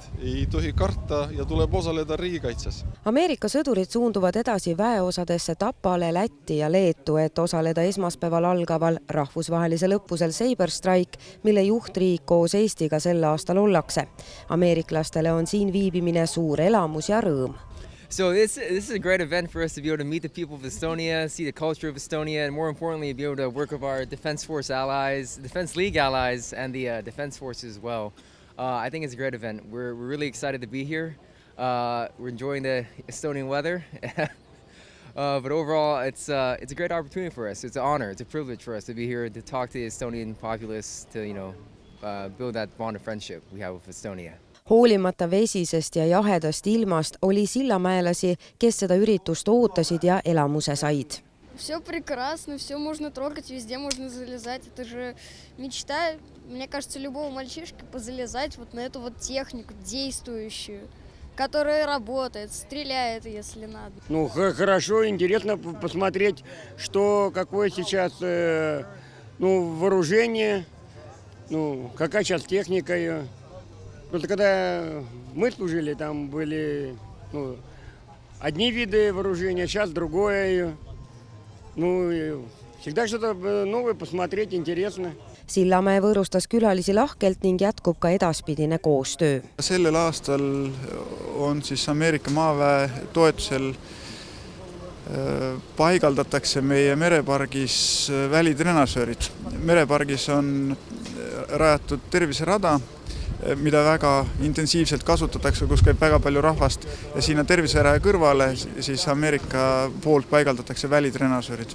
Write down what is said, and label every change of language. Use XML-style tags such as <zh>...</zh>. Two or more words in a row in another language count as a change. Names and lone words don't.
<et>Ei tohi karta ja tuleb osaleda riigikaitses. Ameerika sõdurid suunduvad edasi väeosadesse Tapale, Lätti ja Leetu, et osaleda esmaspäeval algaval rahvusvahelisel õppusel Saber Strike, mille juhtriik koos Eestiga sel aastal ollakse. Ameeriklastele on siin viibimine suur elamus ja rõõm.</et> <en>So this is a great event for us to be able to meet the people of Estonia, see the culture of Estonia, and more importantly, be able to work with our Defense Force allies, Defense League allies, and the Defense Force as well. I think it's a great event. We're really excited to be here. We're enjoying the Estonian weather. But overall, it's a great opportunity for us. It's an honor, it's a privilege for us to be here to talk to the Estonian populace, to build that bond of friendship we have with Estonia.</en> <et>Hoolimata vesisest ja jahedast ilmast oli sillamäelasi, kes seda üritust ootasid ja elamuse said.</et> <ru>Все прекрасно, все можно трогать, везде можно залезать. Это же мечта, мне кажется, любого мальчишки позалезать вот на эту вот технику действующую, которая работает, стреляет, если надо. Ну, хорошо, интересно посмотреть, что какое сейчас вооружение, какая сейчас техника ее. Просто когда мы служили, там были одни виды вооружения, сейчас другое. Всегда что-то новое посмотреть, интересно.</ru> <et>Sillamäe võõrustas külalisi lahkelt ning jätkub ka edaspidine koostöö. Sellel aastal on siis Ameerika maaväe toetusel paigaldatakse meie merepargis välitrenasöörid. Merepargis on rajatud terviserada, mida väga intensiivselt kasutatakse, kus käib väga palju rahvast ja siin on terviseraja kõrvale, siis Ameerika poolt paigaldatakse välitrenasöörid.</et>